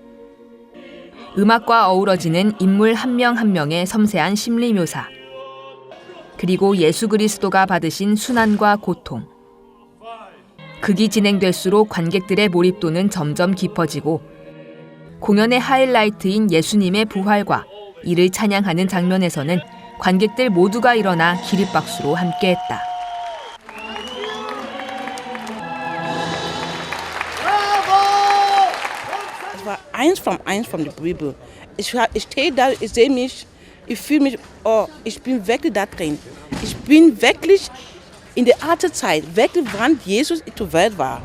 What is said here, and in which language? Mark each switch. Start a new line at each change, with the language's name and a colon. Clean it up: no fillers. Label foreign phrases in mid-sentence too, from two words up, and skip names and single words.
Korean: 음악과 어우러지는 인물 한 명 한 명의 섬세한 심리 묘사, 그리고 예수 그리스도가 받으신 순환과 고통. 극이 진행될수록 관객들의 몰입도는 점점 깊어지고 공연의 하이라이트인 예수님의 부활과 이를 찬양하는 장면에서는 관객들 모두가 일어나 기립박수로 함께했다.
German: Eins von der Bibel. Ich stehe da, ich sehe mich, ich fühle mich, oh, ich bin wirklich da drin. Ich bin wirklich in der alten Zeit, wirklich wann Jesus in der Welt war.